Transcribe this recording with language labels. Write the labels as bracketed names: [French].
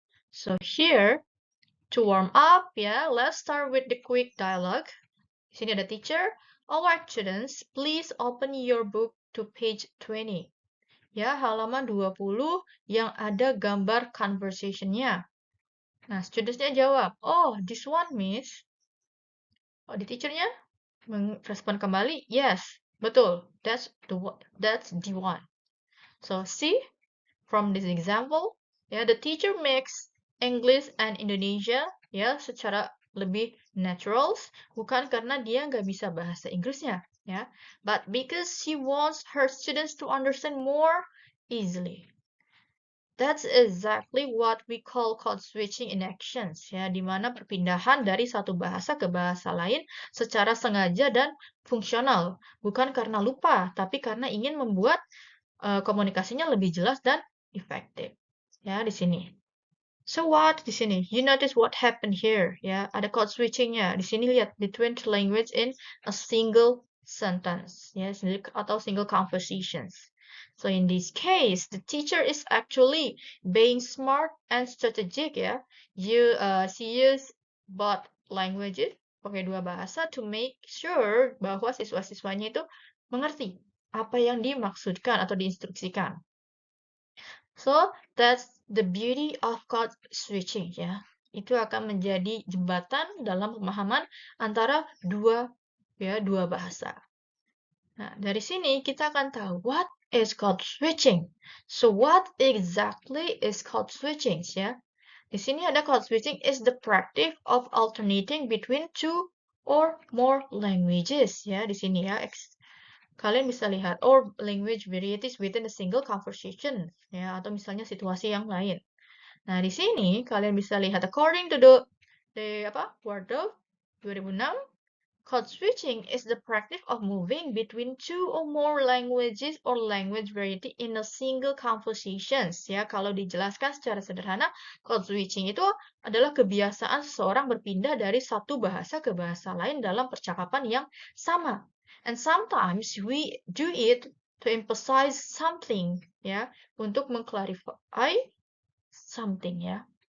[English] So here, to warm up, let's start with the quick dialogue. [Indonesian] Di sini ada [English] teacher. Alright students, please open your book to page 20. [Indonesian] Halaman 20 yang ada gambar conversation-nya. [English] Nah, [Indonesian] students-nya jawab, [English] oh, this one, miss. [Indonesian] Oh, di teacher-nya merespon kembali, yes, betul, [English] that's the one. So, see, from this example, the teacher makes English and Indonesia, [Indonesian] secara lebih natural, bukan karena dia nggak bisa bahasa Inggrisnya, [English] but because she wants her students to understand more easily. That's exactly what we call code switching in actions, [Indonesian] di mana perpindahan dari satu bahasa ke bahasa lain secara sengaja dan fungsional, bukan karena lupa, tapi karena ingin membuat komunikasinya lebih jelas dan efektif. Di sini. So what? Di sini, [English] you notice what happened here, [Indonesian] ada code switching-nya. Di sini lihat, [English] between two language in a single sentence, atau single conversations. So in this case, the teacher is actually being smart and strategic, she use both languages, [Indonesian] pakai dua bahasa, [English] to make sure [Indonesian] bahwa siswa-siswanya itu mengerti apa yang dimaksudkan atau diinstruksikan. [English] So, that's the beauty of code switching, [Indonesian] Itu akan menjadi jembatan dalam pemahaman antara dua ya, dua bahasa. Nah, dari sini kita akan tahu [English] what is code switching. So, what exactly is code switching, ya? [Indonesian] Di sini ada [English] code switching is the practice of alternating between two or more languages, ya. [Indonesian] Di sini ya, kalian bisa lihat [English] or language varieties within a single conversation, [Indonesian] ya, atau misalnya situasi yang lain. Nah, di sini kalian bisa lihat [English] according to the Wardle 2006. Code switching is the practice of moving between two or more languages or language variety in a single conversations. [Indonesian] Ya, kalau dijelaskan secara sederhana, code switching itu adalah kebiasaan seseorang berpindah dari satu bahasa ke bahasa lain dalam percakapan yang sama. [English] And sometimes we do it to emphasize something, ya, [Indonesian] untuk mengklarifikasi [English] something, ya.